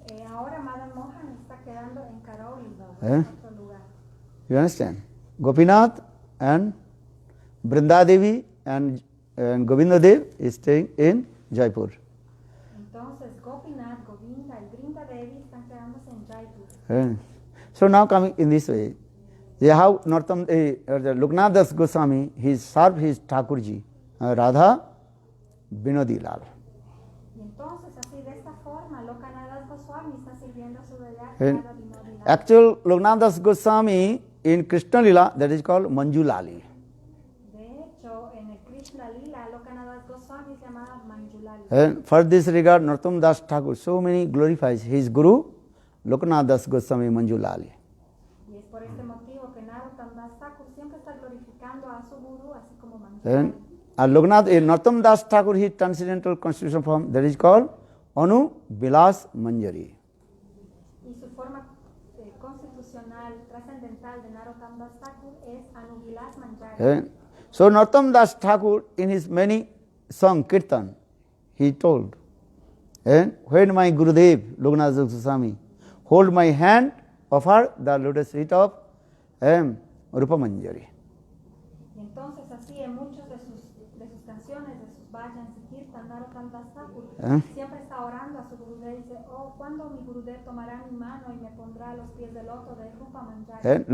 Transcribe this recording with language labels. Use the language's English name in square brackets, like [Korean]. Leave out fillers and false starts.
[Spanish] Ahora Madan Mohan está quedando en Karauli, otro lugar. [English] You understand? Gopinath and Brinda Devi and Govinda Dev is staying in Jaipur. [Spanish] Entonces Gopinath, Govinda y Brinda Devi están quedándose en Jaipur. [English] So now coming in this way, they have Loknath Das Goswami, he served his Thakurji, Radha Binodi Lal. [Spanish] Y entonces así de esta forma Lokanath Das Goswami está sirviendo a su deidad Radha Binodi Lal. [English] Actual Loknath Das Goswami in Krishna Lila, that is called Manjulali. [Spanish] De hecho, en el Krishna Lila, Lokanath Das Goswami se llamaba Manjulali. [English] And for this regard, Narottam Das Thakur so many glorifies his guru, Loknath Das Goswami Manjulali. [Spanish] Y es por este motivo que Narottam Das Thakur siempre está glorificando a su guru, así como Manjulali. [English] And Narottam Das Thakur, his transcendental constitution form, that is called Anu Bilas Manjari. [Spanish] Y su forma constitucional, trascendental de Narottam Das Thakur es Anubilas Manjari. [English] So Narottam Das Thakur, in his many song kirtan, he told, when my Gurudev, Loknath Das Goswami, hold my hand, offer the lotus feet of Rupa Manjari. [Spanish] Y entonces así en muchas de sus canciones, de sus bhajans y kirtan, Narottam Das Thakur siempre está orando a su Gurudev y dice, ¿cuándo mi Gurudev tomará mi mano y me pondrá a los pies del loto de Rupa Manjari?